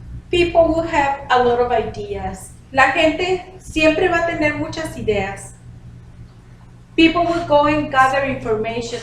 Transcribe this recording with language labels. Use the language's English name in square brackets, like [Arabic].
[English] People will have a lot of ideas. [Spanish] La gente siempre va a tener muchas ideas. [English] People will go and gather information.